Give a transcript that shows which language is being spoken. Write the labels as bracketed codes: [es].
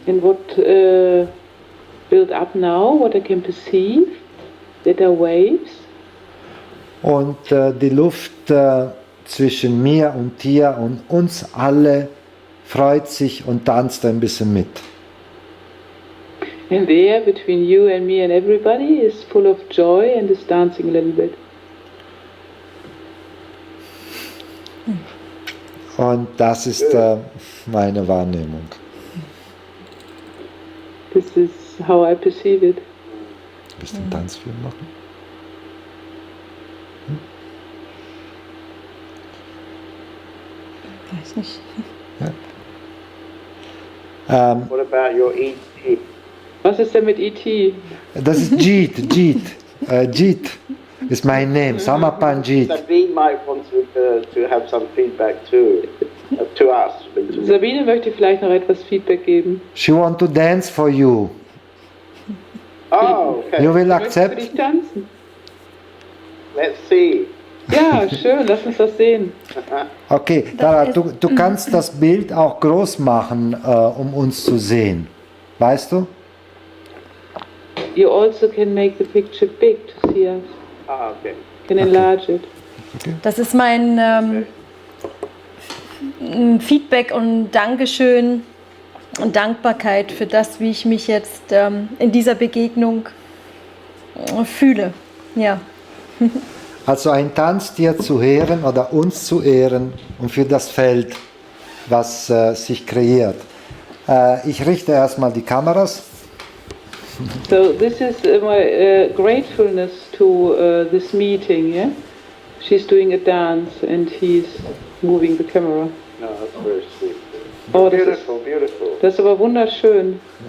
[en] And what built up now, what I can perceive, that are waves. [de] und die Luft zwischen mir und dir und uns alle freut sich und tanzt ein bisschen mit. [en] And the air between you and me and everybody is full of joy and is dancing a little bit. [de] Und das ist meine Wahrnehmung. [en] This is how I perceive it. [de] Willst du einen Tanzfilm machen? Weiß nicht. [en] What about your ET? [de] Was ist denn mit E.T.? Das ist Jeet. [en] Jeet is my name. [de] Samapan Jeet. [en] Sabine might want to have some feedback too, to us. [de] Sabine möchte vielleicht noch etwas Feedback geben. [en] She want to dance for you. Oh, okay. You will [de] Möchte für [en] accept? [de] dich tanzen. [en] Let's see. [de] Ja, schön, lass uns das sehen. Okay, Tara, du kannst das Bild auch groß machen, um uns zu sehen. Weißt du? [en] You also can make the picture big to see us. Ah, okay. Can enlarge it. [de] Das ist mein Feedback und Dankeschön und Dankbarkeit für das, wie ich mich jetzt in dieser Begegnung fühle. Ja. Also ein Tanz dir zu ehren oder uns zu ehren und für das Feld, was sich kreiert. Ich richte erstmal die Kameras. [en] So this is my gratefulness to this meeting, yeah? She's doing a dance and he's moving the camera. No, that's very sweet. [de] Oh, das [en] Beautiful, beautiful. [de] Das ist aber wunderschön.